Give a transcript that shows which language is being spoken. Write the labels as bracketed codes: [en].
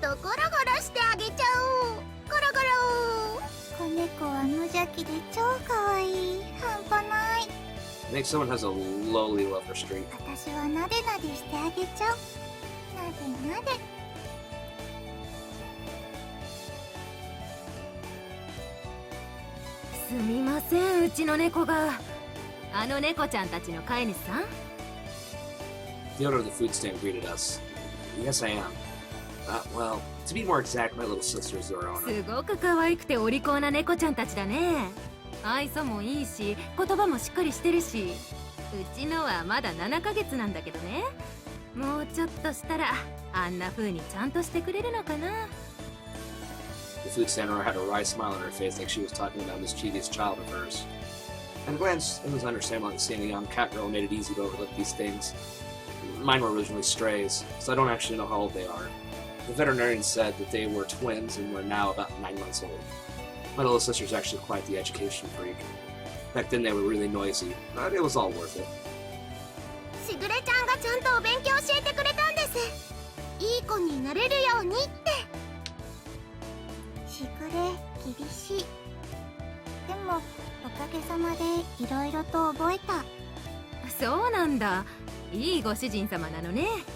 [ja] 喉ゴロゴロしてあげちゃおう。ゴロゴロ。子猫は無邪気で超かわいい。半端ない。 [en] I think someone has a lowly lover streak. [ja] 私はなでなでしてあげちゃう。なでなで。すみません、うちの猫が。あの猫ちゃんたちの飼い主さん？ [en] The owner of the food stand greeted us. Yes, I am. Well, to be more exact, my little sister is their owner. [ja] すごく可愛くてお利口な猫ちゃんたちだね。愛想もいいし、言葉もしっかりしてるし。うちのはまだ7ヶ月なんだけどね。もうちょっとしたらあんな風にちゃんとしてくれるのかな。 [en] The food stand owner had a wry smile on her face like she was talking about a mischievous child of hers. At a glance, it was understandable that seeing a young Catgirl made it easy to overlook these things. Mine were originally strays, so I don't actually know how old they are. The veterinarian said that they were twins and were now about 9 months old. My little sister's actually quite the education freak. Back then they were really noisy, but it was all worth it. [ja] しぐれちゃんがちゃんとお勉強教えてくれたんです。いい子になれるようにって。しぐれ厳しい。でもおかげさまでいろいろと覚えた。そうなんだ。いいご主人様なのね。